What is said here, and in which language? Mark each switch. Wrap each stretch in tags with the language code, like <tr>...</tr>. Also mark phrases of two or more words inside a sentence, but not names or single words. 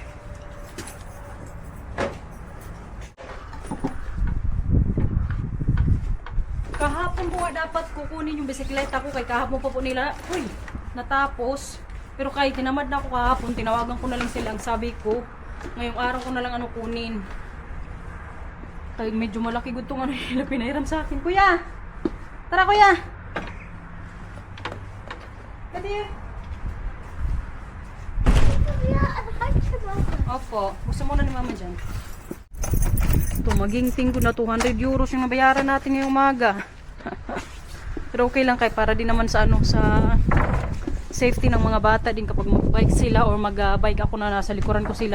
<tl>Kahapon po dapat kukunin yung bisikleta ko kay kahapon pa po nila. Uy, natapos. Pero kahit tinamad na ako kahapon, tinawagan ko na lang sila. Ang sabi ko, ngayong araw ko na lang kunin. Kaya medyo malaki gud tong nila pinahiram sa akin. Kuya! Tara kuya! Kati!</tl> <nl>Ja, een handje maken.</nl> <tl>Opo. Gusto mo na ni mama dyan. Ito, maging ko na 200 euros yung nabayaran natin ngayong umaga. Pero okay lang kay para din naman sa sa safety ng mga bata din kapag mag-bike sila or mag-bike ako na nasa likuran ko sila.</tl>